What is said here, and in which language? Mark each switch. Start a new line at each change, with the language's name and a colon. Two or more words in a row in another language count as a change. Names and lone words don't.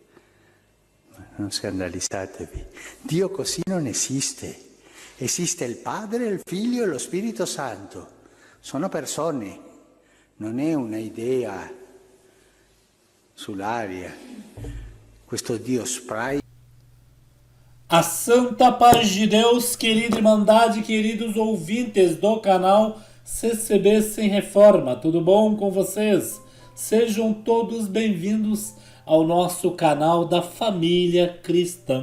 Italian: Non scandalizzatevi. Dio così non esiste. Esiste il Padre, il Figlio e lo Spirito Santo. Sono persone, non è una idea sull'aria. Questo Dio spray.
Portuguese: A santa paz de Deus, querida Irmandade, queridos ouvintes do canal CCB Sem Reforma, tudo bom com vocês? Sejam todos bem-vindos ao nosso canal da família cristã.